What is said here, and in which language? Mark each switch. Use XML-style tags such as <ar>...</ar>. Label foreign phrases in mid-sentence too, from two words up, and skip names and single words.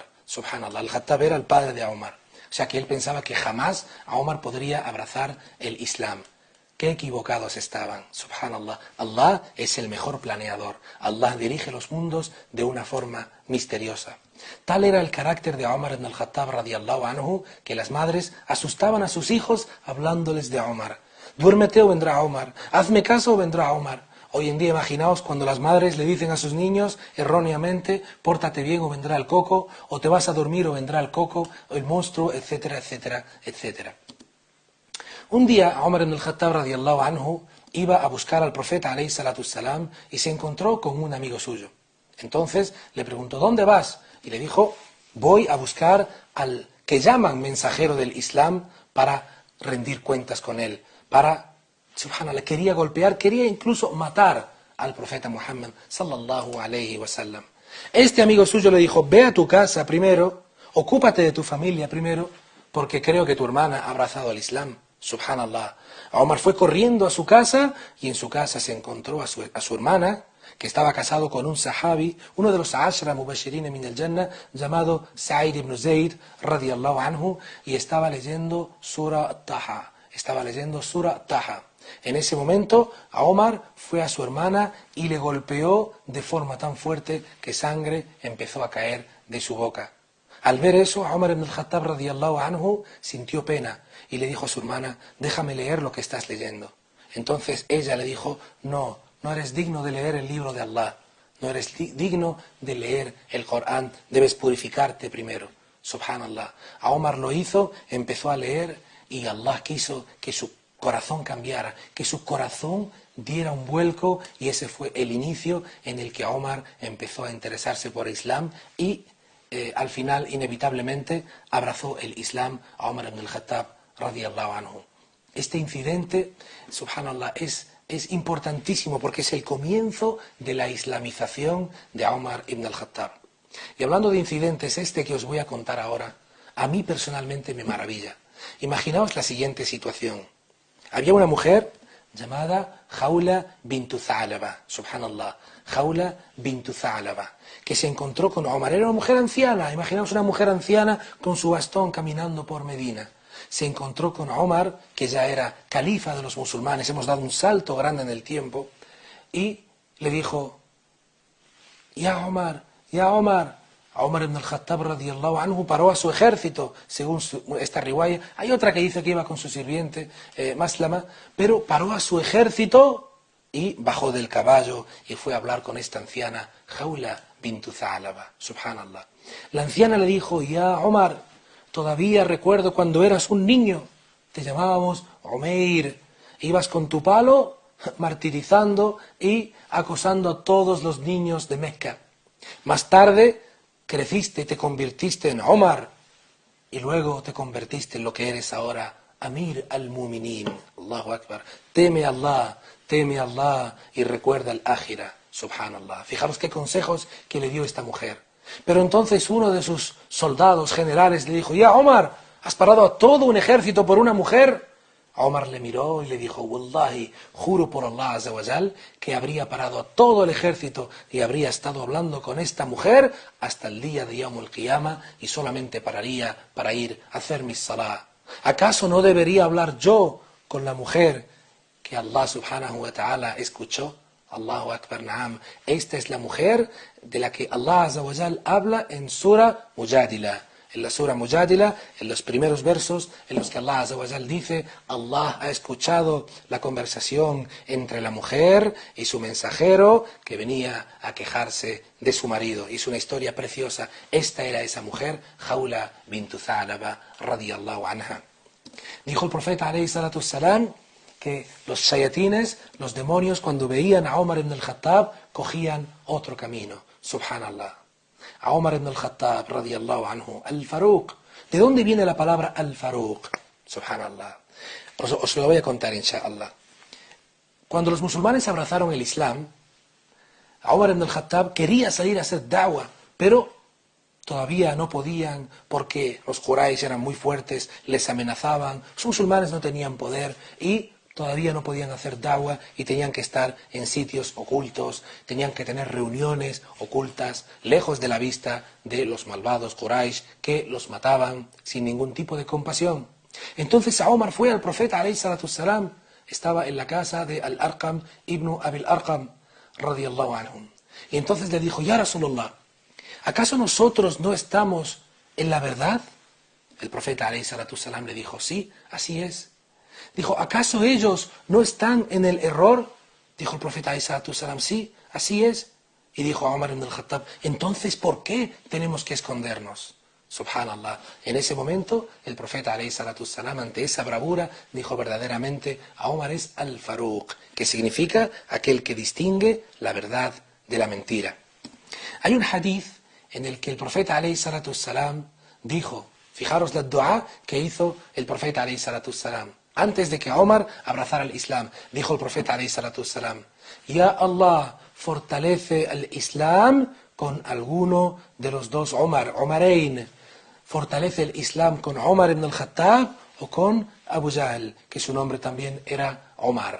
<es>Subhanallah, el Khattab era el padre de Umar. O sea que él pensaba que jamás a Umar podría abrazar el Islam. Qué equivocados estaban. Subhanallah, Allah es el mejor planeador. Allah dirige los mundos de una forma misteriosa. Tal era el carácter de Umar ibn al-Khattab</es> <ar>رضي الله عنه</ar> <es>que las madres asustaban a sus hijos hablándoles de Umar. Duérmete o vendrá Umar, hazme caso o vendrá Umar. Hoy en día imaginaos cuando las madres le dicen a sus niños erróneamente: pórtate bien o vendrá el coco, o te vas a dormir o vendrá el coco, o el monstruo, etcétera, etcétera, etcétera. Un día Umar ibn al-Khattab</es> <ar>رضي الله عنه</ar> <es>iba a buscar al profeta</es> <ar>عليه الصلاة السلام</ar> <es>y se encontró con un amigo suyo. Entonces le preguntó: ¿dónde vas? Y le dijo: voy a buscar al que llaman mensajero del Islam para rendir cuentas con él. Subhanallah, quería golpear, quería incluso matar al profeta Muhammad</es> <ar>صلى الله عليه وسلم.</ar> <es>Este amigo suyo le dijo: ve a tu casa primero, ocúpate de tu familia primero, porque creo que tu hermana ha abrazado al Islam. Subhanallah. Omar fue corriendo a su casa y en su casa se encontró a su hermana, que estaba casado con un sahabi, uno de los</es> <ar>عشرة مبشرين من الجنة,</ar> <es>llamado Sa'id ibn Zayd</es> <ar>رضي الله عنه,</ar> <es>y estaba leyendo Surah Taha. En ese momento, Omar fue a su hermana y le golpeó de forma tan fuerte que sangre empezó a caer de su boca. Al ver eso, Umar ibn al-Khattab</es> <ar>رضي الله عنه</ar> <es>sintió pena y le dijo a su hermana: déjame leer lo que estás leyendo. Entonces ella le dijo: no eres digno de leer el libro de Allah, no eres digno de leer el Corán, debes purificarte primero. Subhanallah. Omar lo hizo, empezó a leer y Allah quiso que su corazón cambiara, que su corazón diera un vuelco, y ese fue el inicio en el que Omar empezó a interesarse por Islam y al final inevitablemente abrazó el Islam a Omar ibn al-Khattab</es> <ar>رضي الله عنه.</ar> <es>Este incidente, subhanallah, es importantísimo porque es el comienzo de la islamización de Omar ibn al-Khattab. Y hablando de incidentes, este que os voy a contar ahora, a mí personalmente me maravilla. Imaginaos la siguiente situación. Había una mujer llamada Khawla bintu Tha'laba, subhanallah, Khawla bintu Tha'laba, que se encontró con Omar. Era una mujer anciana, imaginaos una mujer anciana con su bastón caminando por Medina. Se encontró con Omar, que ya era califa de los musulmanes, hemos dado un salto grande en el tiempo, y le dijo, Ya Omar, Omar ibn al-Khattab</es> <ar>رضي الله عنه</ar> <es>paró a su ejército, según esta riwaya. Hay otra que dice que iba con su sirviente, Maslama, pero paró a su ejército y bajó del caballo y fue a hablar con esta anciana, Khawla bintu Tha'laba, subhanallah. La anciana le dijo, Ya Omar, todavía recuerdo cuando eras un niño, te llamábamos Umair, ibas con tu palo martirizando y acosando a todos los niños de Mecca. Más tarde creciste y te convirtiste en Omar, y luego te convertiste en lo que eres ahora,</es> <ar>أمير المؤمنين. الله أكبر.</ar> <es>Teme a Allah y recuerda al Ájira, subhanallah. Fijaros qué consejos que le dio esta mujer. Pero entonces uno de sus soldados generales le dijo, Ya Omar, ¿has parado a todo un ejército por una mujer? Omar le miró y le dijo, Wallahi, juro por Allah</es> <ar>عز وجل,</ar> <es>que habría parado a todo el ejército y habría estado hablando con esta mujer hasta el día de</es> <ar>يوم القيامة</ar> <es>y solamente pararía para ir a hacer mis salah. ¿Acaso no debería hablar yo con la mujer que Allah</es> <ar>سبحانه وتعالى</ar> <es>escuchó?</es> <ar>الله أكبر، نعم.</ar> <es>Esta es la mujer de la que Allah</es> <ar>عز وجل</ar> <es>habla en Sura Mujadila. En la Sura Mujadila, en los primeros versos en los que Allah</es> <ar>عز وجل</ar> <es>dice, Allah ha escuchado la conversación entre la mujer y su mensajero que venía a quejarse de su marido. Y es una historia preciosa. Esta era esa mujer, Khawla bintu Tha'laba</es> <ar>رضي الله عنها.</ar> <es>Dijo el profeta</es> <ar>عليه الصلاة والسلام</ar> <es>que los shayatines, los demonios, cuando veían a Omar ibn al-Khattab, cogían otro camino. Subhanallah. A Omar ibn al-Khattab,</es> <ar>رضي الله عنه,</ar> <es>al-Faruq. ¿De dónde viene la palabra al-Faruq? Subhanallah. Os lo voy a contar, inshallah. Cuando los musulmanes abrazaron el Islam, Omar ibn al-Khattab quería salir a hacer da'wah, pero todavía no podían porque los Quraysh eran muy fuertes, les amenazaban, los musulmanes no tenían poder y todavía no podían hacer da'wah y tenían que estar en sitios ocultos, tenían que tener reuniones ocultas, lejos de la vista de los malvados Quraysh que los mataban sin ningún tipo de compasión. Entonces Omar fue al profeta</es> <ar>عليه الصلاة والسلام,</ar> <es>estaba en la casa de Al-Arqam ibn Abil Arqam</es> <ar>رضي الله عنهم.</ar> <es>Y entonces le dijo,</es> <ar>يا رسول الله,</ar> <es>¿acaso nosotros no estamos en la verdad? El profeta</es> <ar>عليه الصلاة والسلام</ar> <es>le dijo, sí, así es. Dijo, ¿acaso ellos no están en el error? Dijo el profeta</es> <ar>عليه الصلاة والسلام,</ar> <es>sí, así es. Y dijo a Omar ibn al-Khattab, entonces, ¿por qué tenemos que escondernos? Subhanallah. En ese momento, el profeta</es> <ar>عليه الصلاة والسلام,</ar> <es>ante esa bravura, dijo verdaderamente, a Omar es al-Faruq, que significa aquel que distingue la verdad de la mentira. Hay un hadith en el que el profeta</es> <ar>عليه الصلاة والسلام</ar> <es>dijo, fijaros la dua que hizo el profeta</es> <ar>عليه الصلاة والسلام,</ar> <es>antes de que Omar abrazara el Islam, dijo el profeta</es> <ar>عليه الصلاة والسلام, يا الله,</ar> <es>fortalece el Islam con alguno de los dos Omarain, fortalece el Islam con Omar ibn al-Khattab o con Abu Jahl, que su nombre también era Omar.</es>